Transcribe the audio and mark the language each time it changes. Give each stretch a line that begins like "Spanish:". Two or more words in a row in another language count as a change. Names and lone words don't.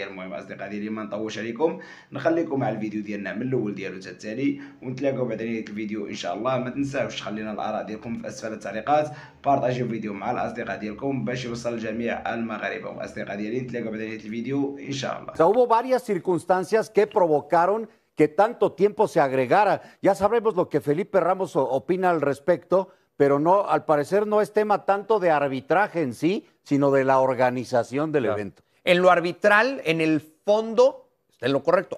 Arabic: المهم أصدقاء ديالي ما نطولش عليكم، نخليكم مع الفيديو ديالنا من الأول ديالو حتى التالي، ونتلاقاو بعد نهاية الفيديو إن شاء الله. ما تنساوش تخلينا الآراء ديالكم في أسفل التعليقات، بارطاجيو الفيديو مع الأصدقاء ديالكم باش يوصل لجميع المغاربة. وأصدقاء ديالي نتلاقاو بعد نهاية الفيديو إن شاء الله.
Spanish: O sea, hubo varias circunstancias que provocaron que tanto tiempo se agregara. Ya sabremos lo que Felipe Ramos opina al respecto, pero no, al parecer no es tema tanto de arbitraje en sí, sino de la organización del evento. En lo arbitral, en el fondo, está en lo correcto.